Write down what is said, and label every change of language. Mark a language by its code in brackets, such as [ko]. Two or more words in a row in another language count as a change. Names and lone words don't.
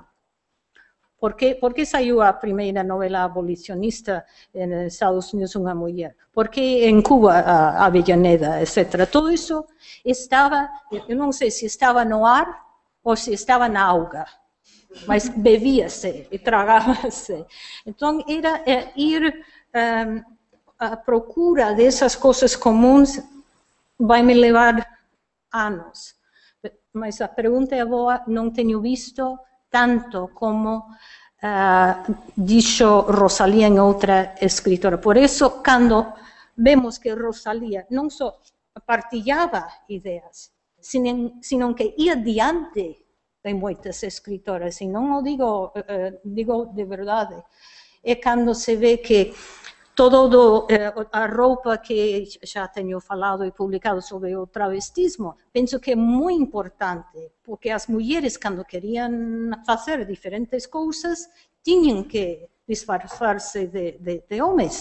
[gl] Por que saiu a primeira novela abolicionista en Estados Unidos unha muller? Por que en Cuba a Avellaneda, etc. Todo iso estaba, eu non sei se estaba no ar ou se estaba na auga, mas bebíase e tragábase. [pt] Então, era ir à procura dessas coisas comuns, vai me levar anos. Mas a pergunta é boa, não tenho visto tanto como [gl] dixo Rosalía en outra escritora. Por isso, cando vemos que Rosalía non só partilhava ideas, sino que ia diante de moitas escritoras, e non o digo de verdade, é cando se ve que todo a roupa que xa teño falado e publicado sobre o travestismo, penso que é moi importante, porque as mulleres, cando querían facer diferentes cousas, tiñan que disfarçarse de homens.